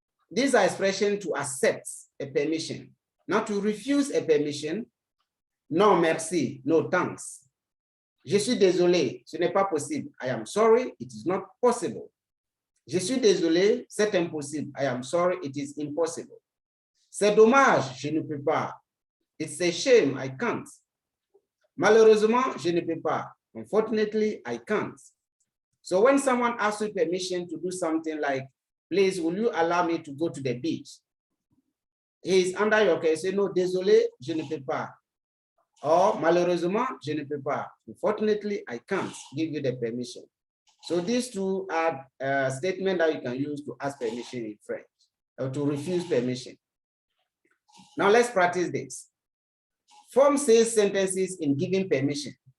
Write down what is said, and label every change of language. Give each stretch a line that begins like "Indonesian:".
English: These are expressions to accept a permission. Now to refuse a permission,
French: non merci,
English: no thanks.
French: Je suis désolé, ce n'est pas possible.
English: I am sorry, it is not possible.
French: Je suis désolé, c'est impossible.
English: I am sorry, it is impossible.
French: C'est dommage, je ne peux pas.
English: It's a shame, I can't.
French: Malheureusement, je ne peux pas.
English: Unfortunately, I can't. So when someone asks you permission to do something like, please, will you allow me to go to the beach? He is under your care. Say, no,
French: désolé, je ne peux pas. Or, malheureusement, je ne peux pas.
English: Unfortunately, I can't give you the permission. So these two are statements that you can use to ask permission in French, or to refuse permission. Now let's practice this. Form says sentences in giving permission.